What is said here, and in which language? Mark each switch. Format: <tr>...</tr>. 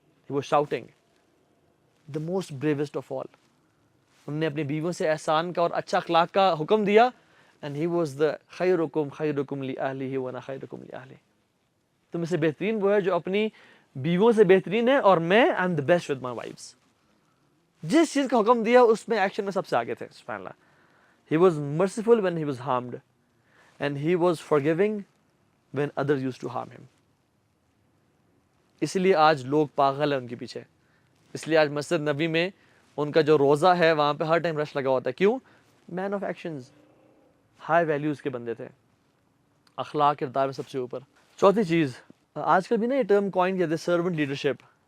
<en>He was shouting, the most bravest of all.</en> <ur>ہم نے اپنی بیویوں سے احسان کا اور اچھا اخلاق کا حکم دیا,</ur> <en>and he was the</en> <ar>خیرکم لأہلہ وانا خیرکم لأہلہ.</ar> <ur>تم سے بہترین وہ ہے جو اپنی بیووں سے بہترین ہے اور میں</ur> <en>I'm the best with my wives.</en> <ur>جس چیز کا حکم دیا اس میں ایکشن میں سب سے آگے تھے. سبحان اللہ.</ur> <en>He was merciful when he was harmed and he was forgiving when others used to harm him.</en> <ur>اس لیے آج لوگ پاگل ہیں ان کے پیچھے. اس لیے آج مسجد نبی میں ان کا جو روزہ ہے وہاں پہ ہر ٹائم رش لگا ہوتا ہے. کیوں؟ مین آف ایکشنز، ہائی ویلیوز کے بندے تھے، اخلاق کردار میں سب سے اوپر. چوتھی چیز، آج کل بھی نا یہ ٹرم کوائن کہتے ہیں سرونٹ لیڈرشپ.</ur>